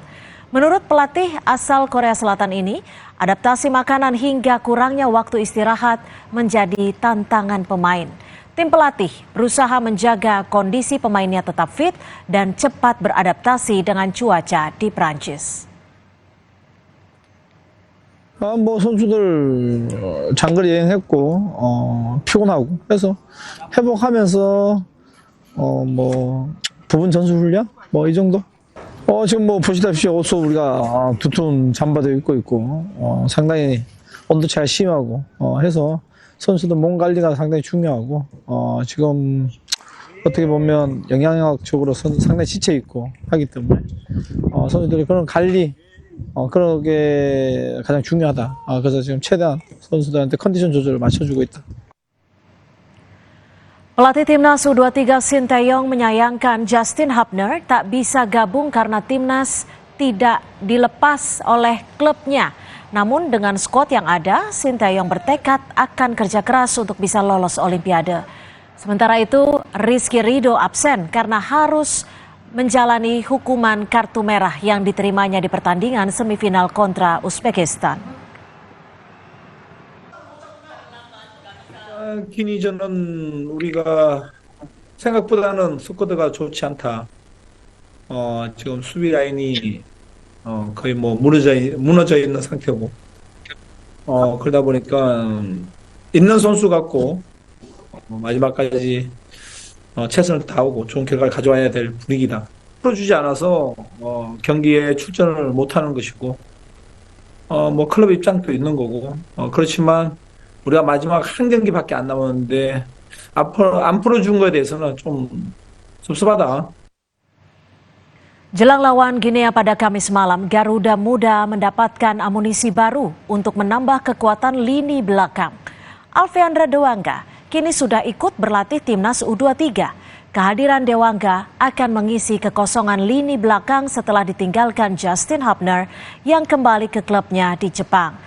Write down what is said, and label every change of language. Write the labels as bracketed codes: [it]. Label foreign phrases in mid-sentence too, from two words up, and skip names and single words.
[id] Menurut pelatih asal Korea Selatan ini, adaptasi makanan hingga kurangnya waktu istirahat menjadi tantangan pemain. Tim pelatih berusaha menjaga kondisi pemainnya tetap fit dan cepat beradaptasi dengan cuaca di Prancis. [ko] 선수들 장거리 여행했고 피곤하고 그래서 회복하면서 부분 전술 훈련 이 정도. 지금 보시다시피 옷도 우리가 두툼 잠바도 입고 있고 상당히 온도 차가 심하고 해서 선수들 몸 관리가 상당히 중요하고 지금 어떻게 보면 영양학적으로 상당히 지쳐 있고 하기 때문에 선수들이 그런 관리 그런 게 가장 중요하다. 그래서 지금 최대한 선수들한테 컨디션 조절을 맞춰주고 있다. [id] Pelatih Timnas U23 Shin Tae-yong menyayangkan Justin Hubner tak bisa gabung karena Timnas tidak dilepas oleh klubnya. Namun dengan skuad yang ada, Shin Tae-yong bertekad akan kerja keras untuk bisa lolos Olimpiade. Sementara itu, Rizky Ridho absen karena harus menjalani hukuman kartu merah yang diterimanya di pertandingan semifinal kontra Uzbekistan. [ko] 기니전은 우리가 생각보다는 스쿼드가 좋지 않다. 지금 수비 라인이 거의 무너져 있는 상태고, 그러다 보니까 있는 선수 같고 마지막까지 최선을 다하고 좋은 결과를 가져와야 될 분위기다. 풀어주지 않아서 경기에 출전을 못하는 것이고, 클럽 입장도 있는 거고, 그렇지만 우리가 마지막 한 경기밖에 안 남았는데 안 풀어준 거에 대해서는 좀 섭섭하다. [id] Jelang lawan Guinea pada Kamis malam, Garuda Muda mendapatkan amunisi baru untuk menambah kekuatan lini belakang. Alfeandra Dewangga kini sudah ikut berlatih Timnas U23. Kehadiran Dewangga akan mengisi kekosongan lini belakang setelah ditinggalkan Justin Hubner yang kembali ke klubnya di Jepang.